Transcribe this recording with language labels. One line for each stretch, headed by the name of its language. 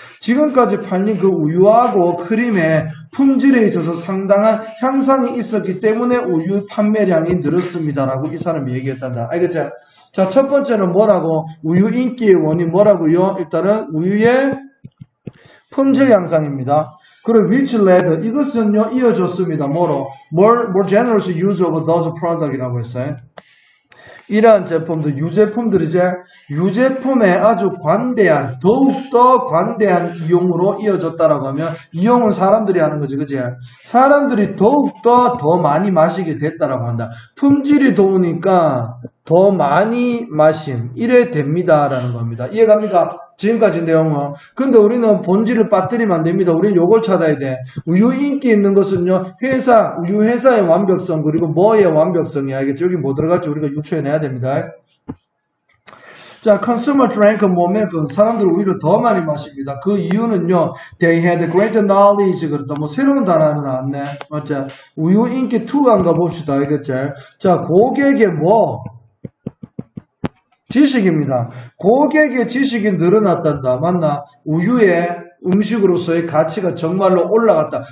Korean: 지금까지 팔린 그 우유하고 크림의 품질에 있어서 상당한 향상이 있었기 때문에 우유 판매량이 늘었습니다라고 이 사람이 얘기했단다. 알겠죠? 자, 첫 번째는 뭐라고? 우유 인기의 원인 뭐라고요? 일단은 우유의 품질 향상입니다. 그리고
English: which led,
Korean: 이것은요, 이어졌습니다. 뭐로?
English: more generous use of those product
Korean: 이라고 했어요. 이러한 제품들, 유제품들이제 유제품에 아주 관대한, 더욱더 관대한 이용으로 이어졌다라고 하면 이용은 사람들이 하는 거지, 그지? 사람들이 더욱더 더 많이 마시게 됐다라고 한다. 품질이 좋으니까 더 많이 마심, 이래 됩니다라는 겁니다. 이해갑니까? 지금까지 내용은. 근데 우리는 본질을 빠뜨리면 안 됩니다. 우리는 요걸 찾아야 돼. 우유 인기 있는 것은요, 회사, 우유 회사의 완벽성, 그리고 뭐의 완벽성이야. 알겠죠? 여기 뭐 들어갈지 우리가 유추해내야 됩니다. 자,
English: consumer drank
Korean: 뭐만큼 사람들이 우유를 더 많이 마십니다. 그 이유는요,
English: they had greater knowledge.
Korean: 그렇다. 뭐 새로운 단어는 나왔네. 맞죠? 우유 인기 2가 봅시다. 알겠죠? 자, 고객의 뭐? 지식입니다. 고객의 지식이 늘어났단다. 맞나? 우유의 음식으로서의 가치가 정말로 올라갔다.